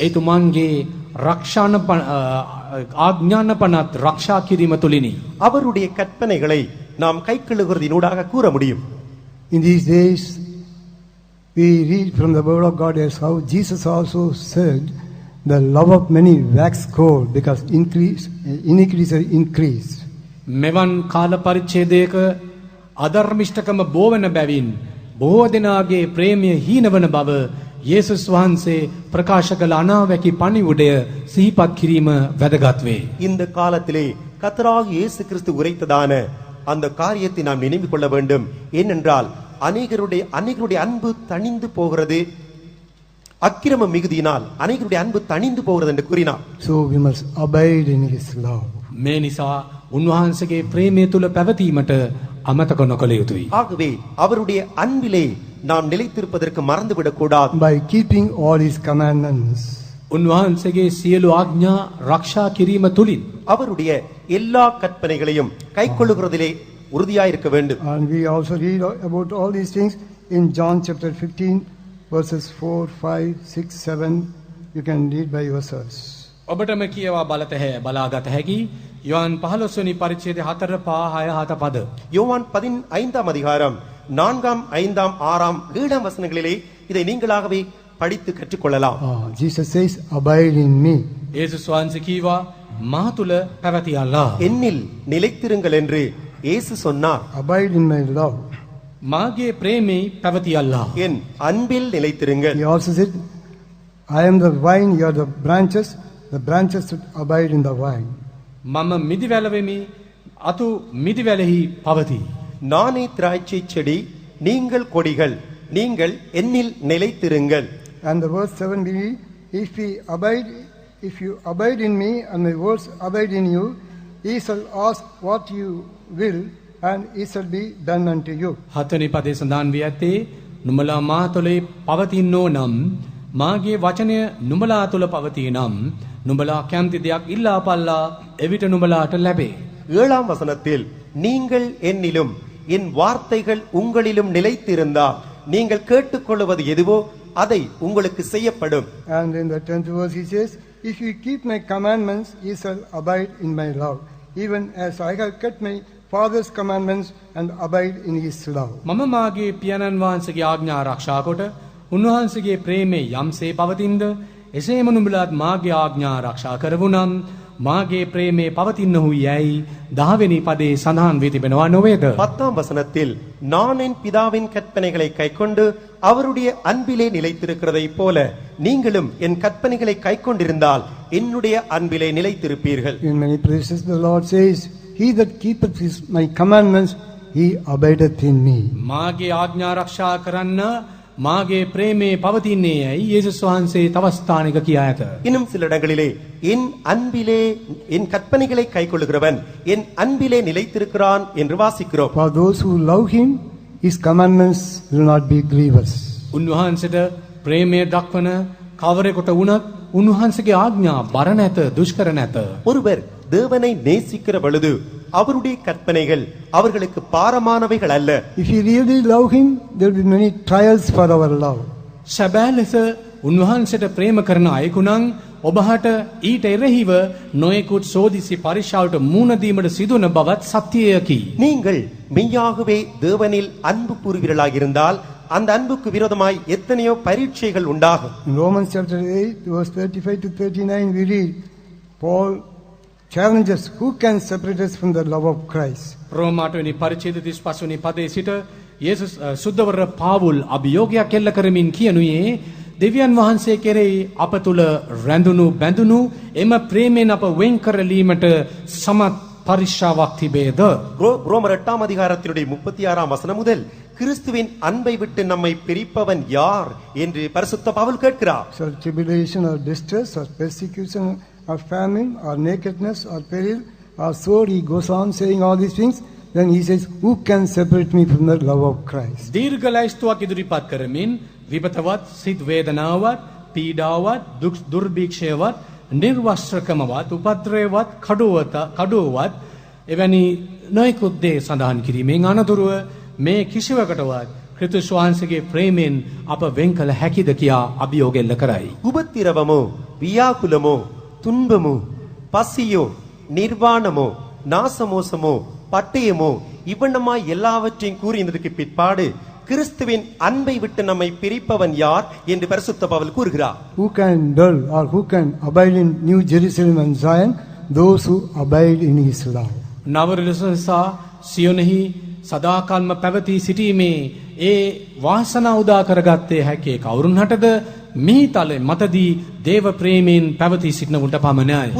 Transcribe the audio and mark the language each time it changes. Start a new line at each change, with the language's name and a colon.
Sinhala: ඒතුමන්ගේ රක්ෂාන ආඥානපනත් රක්ෂා කිරීම තුලිනි.
Tamil: அவருடைய கற்பனைகளை நாம் கைக்கொள்ளுகிறதினூடாக கூற முடியும்.
English: In these days, we read from the word of God as how Jesus also said, the love of many waxed cold because iniquities are increased.
Sinhala: මෙවන් කාල පරිච්ඡේදයක අධර්මිෂ්ඨකම බෝ වෙන බැවින් බොහෝ දෙනාගේ ප්‍රේමය හීනවන බව යේසුස් වහන්සේ ප්‍රකාශ කළ අනාවැකි පණිවුඩය සිහිපත් කිරීම වැදගත් වේ.
Tamil: இந்த காலத்திலே கர்த்தராகிய இயேசு கிறிஸ்து உரைத்ததான அந்த காரியத்தை நாம் நினைவு கொள்ள வேண்டும். ஏனென்றால் அநேகருடைய அன்பு தணிந்து போகிறது. அக்கிரம மிகுதியினால் அநேகருடைய அன்பு தணிந்து போகிறது என்று கூறினார்.
English: So we must abide in his love.
Sinhala: මේ නිසා උන්වහන්සේගේ ප්‍රේමය තුල පැවතීමට අමතක නොකළ යුතුයි.
Tamil: ஆகவே அவருடைய அன்பிலே நாம் நிலைத்திருப்பதற்கு மறந்துவிடக் கூடாது.
English: By keeping all his commandments.
Sinhala: උන්වහන්සේගේ සියලු ආඥා රක්ෂා කිරීම තුලින්
Tamil: அவருடைய எல்லா கற்பனைகளையும் கைக்கொள்ளுகிறதிலே உறுதியாயிருக்க வேண்டும்.
English: And we also read about all these things in John chapter 15 verses 4, 5, 6, 7. You can read by yourselves.
Sinhala: ඔබටම කියවා බලාගත හැකි යොහන් 15 වෙනි පරිච්ඡේදයේ 4, 5, 6 පද.
Tamil: யோவான் 15ஆம் அதிகாரம் 4ஆம் 5ஆம் 6ஆம் 7ஆம் வசனங்களிலே இதை நீங்களாகவே படித்து கற்றுக்கொள்ளலாம்.
English: Jesus says, abide in me.
Sinhala: යේසුස් වහන්සේ කීවා මා තුල පැවතියල්ලා.
Tamil: என்னில் நிலைத்திருங்கள் என்று இயேசு சொன்னார்.
English: Abide in my love.
Sinhala: මාගේ ප්‍රේමේ පැවතියල්ලා.
Tamil: என் அன்பில் நிலைத்திருங்கள்.
English: He also said, I am the vine, you are the branches. The branches should abide in the vine.
Sinhala: මම මිදිවැල වෙමි අතු මිදිවැලෙහි පවතී.
Tamil: நானே திராட்சை செடி, நீங்கள் கொடிகள், நீங்கள் என்னில் நிலைத்திருங்கள்.
English: And the verse 7 we read, if you abide in me and my words abide in you, ye shall ask what you will and it shall be done unto you.
Sinhala: 7 වෙනි පදේ සඳහන් වී ඇත්තේ නුඹලා මා තුළේ පවතින්නෝ නම් මාගේ වචනය නුඹලා තුළ පවතී නම් නුඹලා කැමති දෙයක් ඉල්ලාපල්ලා එවිට නුඹලාට ලැබේ.
Tamil: 7ஆம் வசனத்தில் நீங்கள் என்னிலும் என் வார்த்தைகள் உங்களிலும் நிலைத்திருந்தால் நீங்கள் கேட்டுக்கொள்வது எதுவோ அதை உங்களுக்கு செய்யப்படும்.
English: And in the 10th verse he says, if you keep my commandments, ye shall abide in my love, even as I have kept my Father's commandments and abide in his love.
Sinhala: මම මාගේ පියාණන් වහන්සේගේ ආඥා ආරක්ෂා කොට උන්වහන්සේගේ ප්‍රේමයේ යම්සේ පවතිනද එසේම නුඹලාත් මාගේ ආඥා ආරක්ෂා කරවුනම් මාගේ ප්‍රේමේ පවතින්නහු යැයි 10 වෙනි පදේ සඳහන් වී තිබෙනවා නොවේද?
Tamil: 10ஆம் வசனத்தில் நான் என் பிதாவின் கற்பனைகளை கைக்கொண்டு அவருடைய அன்பிலே நிலைத்திருக்கிறதைப் போல நீங்களும் என் கற்பனைகளை கைக்கொண்டிருந்தால் என்னுடைய அன்பிலே நிலைத்திருப்பீர்கள்.
English: In many places the Lord says, he that keepeth my commandments, he abideth in me.
Sinhala: මාගේ ආඥා ආරක්ෂා කරන්න මාගේ ප්‍රේමේ පවතින්නේ යැයි යේසුස් වහන්සේ තවස්ථානික කියා ඇත.
Tamil: இன்னும் சில இடங்களிலே என் அன்பிலே என் கற்பனைகளை கைக்கொள்ளுகிறவன் என் அன்பிலே நிலைத்திருக்கிறான் என்று வாசிக்கிறோம்.
English: For those who love him, his commandments will not be grievous.
Sinhala: උන්වහන්සේට ප්‍රේමය දක්වන කවරෙකුට වුණත් උන්වහන්සේගේ ආඥා බර නැත, දුෂ්කර නැත.
Tamil: ஒருவர் தேவனை நேசிக்கிற பொழுது அவருடைய கற்பனைகள் அவர்களுக்கு பாரமானவைகள் அல்ல.
English: If you really love him, there will be many trials for our love.
Sinhala: සැබෑ ලෙස උන්වහන්සේට ප්‍රේම කරන අයෙකු නම් ඔබහට ඊට එරෙහිව නොයෙකුත් සෝදිසි පරීක්ෂාවට මුහුණ දීමට සිදුවන බවත් සත්‍යයකි.
Tamil: நீங்கள் மெய்யாகவே தேவனில் அன்பு கூறுகிறவர்களாக இருந்தால் அந்த அன்புக்கு விரோதமாய் எத்தனையோ பரீட்சைகள் உண்டாகும்.
English: In Romans chapter 8, verse 35 to 39, we read, Paul challenges, who can separate us from the love of Christ?
Sinhala: රෝමාට වෙනි පරිච්ඡේද 35 වෙනි පදයේ සිට යේසුස් සුද්ධවර පාවුල් අභියෝගයක් එල්ල කරමින් කියනුයේ දෙවියන් වහන්සේ කෙරෙහි අප තුල රැඳුණු බැඳුණු එම ප්‍රේමයෙන් අප වෙන් කරලීමට සමත් පරික්ෂාවක් තිබේද?
Tamil: ரோமர் 8ஆம் அதிகாரத்தினுடைய 36ஆம் வசனம் முதல் கிறிஸ்துவின் அன்பை விட்டு நம்மை பிரிப்பவன் யார் என்று பரிசுத்த பவுல் கேட்கிறார்.
English: So tribulation or distress or persecution or famine or nakedness or peril or sword, he goes on saying all these things. Then he says, who can separate me from the love of Christ?
Sinhala: දීර්ඝ ලයිස්තුවක් ඉදිරිපත් කරමින් විපතවත්, සිත් වේදනාවත්, පීඩාවත්, දුක් දුර්භික්ෂයවත්, නිර්වස්ත්‍රකමවත්, උපද්‍රවවත්, කඩුවවත් එවැනි නොයෙකුත් දේ සඳහන් කිරීමෙන් අනතුරුව මේ කිසිවකටවත් ක්‍රිස්තුස් වහන්සේගේ ප්‍රේමයෙන් අප වෙන් කළ හැකිද කියා අභියෝග එල්ල කරයි.
Tamil: உபத்திரவமோ வியாகுலமோ துன்பமோ பசியோ நிர்வாணமோ நாசமோசமோ பட்டயமோ இவ்வண்ணமாய் எல்லாவற்றையும் கூறியதற்கு பிற்பாடு கிறிஸ்துவின் அன்பை விட்டு நம்மை பிரிப்பவன் யார் என்று பரிசுத்த பவுல் கூறுகிறார்.
English: Who can dwell or who can abide in New Jerusalem and Zion? Those who abide in his love.
Sinhala: නවරලසසා සියොනෙහි සදාකල්ම පැවති සිටීමේ ඒ වාසනාව උදා කරගත්තේ හැකේ කවුරුන් හටද? මේ තල මතදී දේව ප්‍රේමයෙන් පැවති සිටිනවුන්ට පමණයි.